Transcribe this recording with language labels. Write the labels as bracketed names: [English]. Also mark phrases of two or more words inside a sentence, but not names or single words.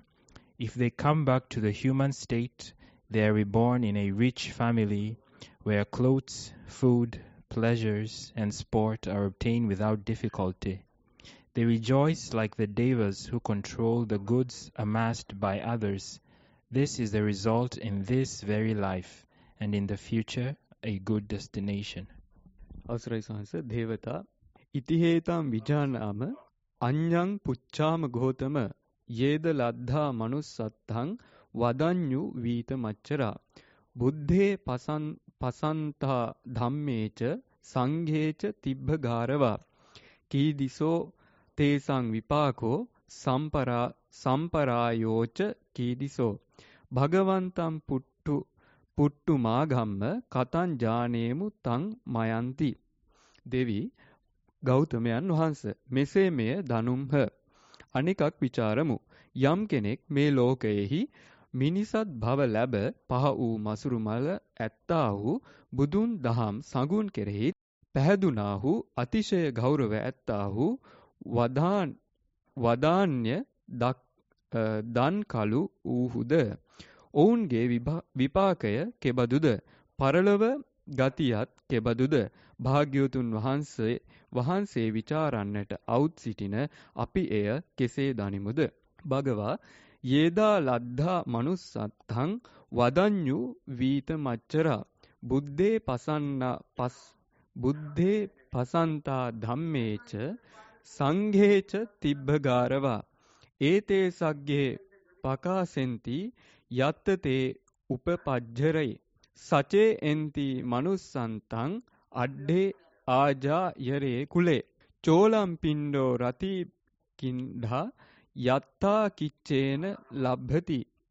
[English] If they come back to the human state, they are reborn in a rich family where clothes, food, pleasures, and sport are obtained without difficulty. They rejoice like the devas who control the goods amassed by others. This is the result in this very life, and in the future, a good destination." [Pali] අවසරයි සංස දේවතා ඉතිහේතම් විජානාම අඤ්ඤං පුච්ඡාම ගෝතම යේද ලද්ධා මනුස්සත්තං වදඤ්ඤු වීත මච්චරා බුද්ධේ පසන්තා ධම්මේච සංඝේච තිබ්බගාරවා කීදිසෝ තේසං විපාකෝ සම්පරායෝච කීදිසෝ භගවන්තං පුට්ටු මාගම්ම කතං ජානේමු තං මයන්ති [Sinhala] දෙවි ගෞතමයන් වහන්ස මෙසේ මෙය දනුම්හ අනිකක් විචාරමු යම් කෙනෙක් මේ ලෝකයෙහි මිනිසත් භව ලැබ පහ වූ මසුරු මල ඇත්තාහු බුදුන් දහම් සඟුන් කෙරෙහි පැහැදුනාහු අතිශය ගෞරව ඇත්තාහු වදාන්‍ය දන් කලු වූහුද ඔවුන්ගේ විපාකය කෙබඳුද පරලොව ගතියත් කෙබඳුද භාග්‍යවතුන් වහන්සේ විචාරන්නට අවුත් සිටින අපි එය කෙසේ දනිමුද [Pali] භගවා යේදා ලද්ධා මනුස්සත්තං වදඤ්ඤු වීත මච්චරා බුද්ධේ පසන්තා ධම්මේච සංඝේච තිබ්බගාරවා ඒතේ සග්ගේ පකාසෙන්ති යත්ත තේ උපපජ්ජරේ සචේ එන්ති මනුස්සන්තං අඩ්ඩේ ආජා යරේ කුලේ චෝලම් පින්ඩෝ රති කින්ඩා යත්තා කිච්චේන ලබ්භති